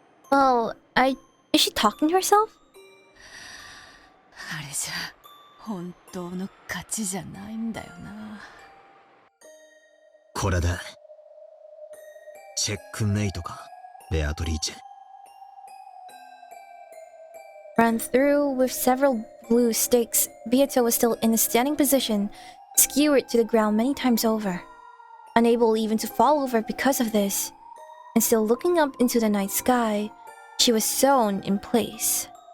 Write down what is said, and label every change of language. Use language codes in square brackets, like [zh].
[en] Well, is she talking to herself? [ja] あれじゃ本当の勝ちじゃないんだよな。これでチェックメイトか、ベアトリーチェ。 [en] Run through with several blue stakes, Beato was still in a standing position, skewered to the ground many times over. Unable even to fall over because of this, and still looking up into the night sky, she was sewn in place.